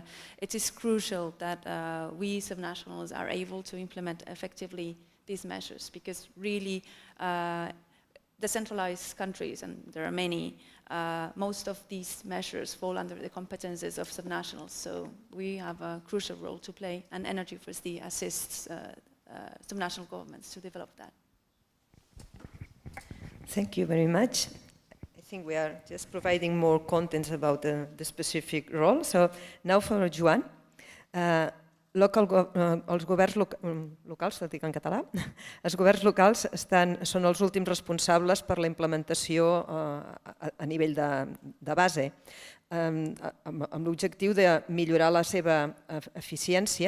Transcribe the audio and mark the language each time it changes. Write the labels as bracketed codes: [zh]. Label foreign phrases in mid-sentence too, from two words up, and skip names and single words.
[en] It is crucial that we subnationals are able to implement effectively these measures, because really decentralized countries, and there are many, most of these measures fall under the competences of subnationals, so we have a crucial role to play, and Energy First assists subnational governments to develop that. Thank you very much. I think we are just providing more content about the specific role. So now for Joan. [ca] Els governs locals, tot dic en català, els governs locals són els últims responsables per la implementació a nivell de base, amb l'objectiu de millorar la seva eficiència.